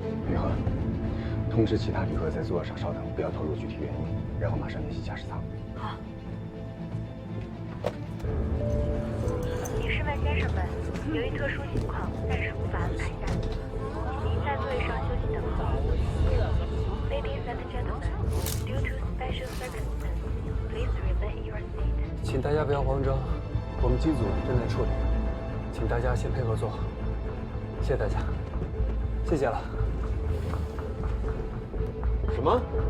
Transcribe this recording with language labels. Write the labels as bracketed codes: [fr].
[zh] 宇恒，通知其他旅客在座上稍等，不要透露具体原因，然后马上联系驾驶舱。好。女士们、先生们，由于特殊情况，暂时无法安排单，请您在座位上休息等候。 [en] Ladies and gentlemen, due to special circumstances, please remain in your seat. [zh] 请大家不要慌张，我们机组正在处理，请大家先配合做好。谢谢大家，谢谢了。什么？